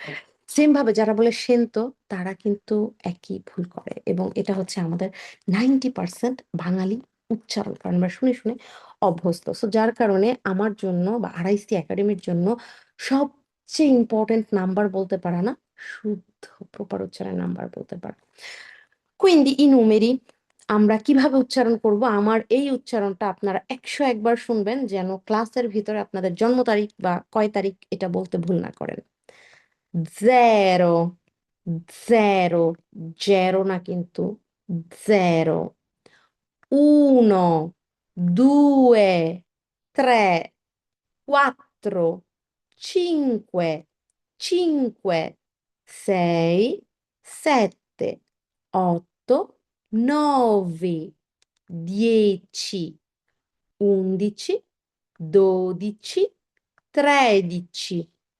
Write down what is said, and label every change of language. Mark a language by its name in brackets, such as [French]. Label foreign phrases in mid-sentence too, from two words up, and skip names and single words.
[Bangla] সেম ভাবে যারা বলে সেনতো তারা কিন্তু একই ভুল করে এবং এটা হচ্ছে আমাদের 90% বাঙালি উচ্চারণ। কারণ আমরা শুনে, শুনে অভ্যস্ত। সো যার কারণে আমার জন্য বা আরআইসি একাডেমির জন্য সবচেয়ে ইম্পোর্টেন্ট নাম্বার বলতে পারা না, শুদ্ধ প্রপার উচ্চারণের নাম্বার বলতে পারা। [Italian] Quindi i numeri [Bangla] আমরা কিভাবে উচ্চারণ করব? আমার এই উচ্চারণটা আপনারা ১০১ বার শুনবেন যেন ক্লাসের ভিতরে আপনাদের জন্ম তারিখ বা কয় তারিখ এটা বলতে ভুল না করেন। 0, 0, 0 না কিন্তু 0, 1, 2, 3, 4, 5, 5, 6, 7, 8, 9, 10, 11, 12, 13,